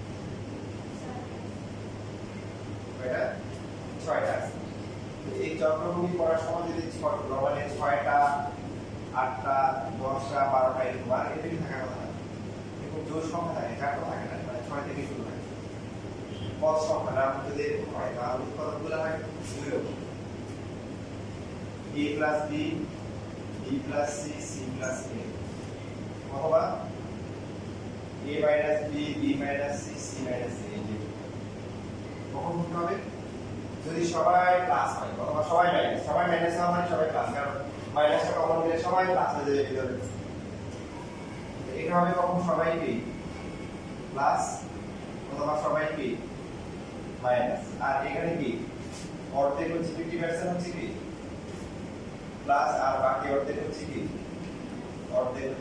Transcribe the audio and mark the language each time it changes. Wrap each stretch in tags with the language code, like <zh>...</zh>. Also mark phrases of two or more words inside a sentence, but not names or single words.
<bn>কয়টা 6টা আছে এই চক্রক্রমিক করার সময় যদি নরমালি 6টা 8টা 10টা 12টা এরকম আর এটাই থাকার কথা এরকম জোড় সংখ্যা থাকে চারটা থাকে না মানে 6 থেকে শুরু হয় পদ সংখ্যা নাম যদি এরকম হয় তাহলে উৎপাদকগুলো হয় দুই রকম</bn> <en>a plus b b plus c c plus a অথবা a minus b b minus c c minus a</en> <bn>কখন করতে হবে যদি সবাই প্লাস হয় অথবা সবাই মাইনাস হয় মানে সবাই প্লাস কারণ মাইনাসটা কমন দিলে সবাই প্লাস হয়ে যাবে ভিতরে এটা হবে কখন সবাই কি প্লাস অথবা সবাই কি মাইনাস আর এখানে কি অর্ধেক হচ্ছে 50% হচ্ছে কি প্লাস আর বাকি অর্ধেক হচ্ছে কি অর্ধেক হচ্ছে</bn>